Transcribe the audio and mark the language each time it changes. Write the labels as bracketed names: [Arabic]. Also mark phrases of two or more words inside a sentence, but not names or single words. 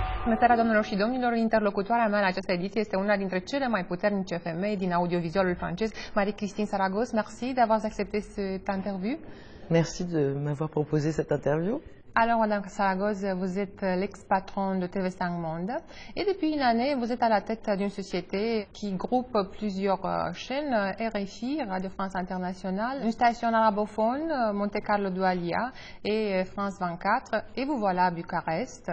[Romanian] Bună seara, domnilor și domnilor! Interlocutoarea mea la această ediție este una dintre cele mai puternice femei din audiovizualul francez, Marie-Christine Saragos. [French] Merci d'avoir accepté cette interview. Merci de m'avoir proposé cette interview. Alors, Madame Saragos, vous êtes l'ex-patron de TV5 Monde et depuis une année, vous êtes à la tête d'une société qui groupe plusieurs chaînes, RFI, Radio France Internationale, une station arabophone, Monte Carlo Doualiya et France 24, et vous voilà à Bucarest.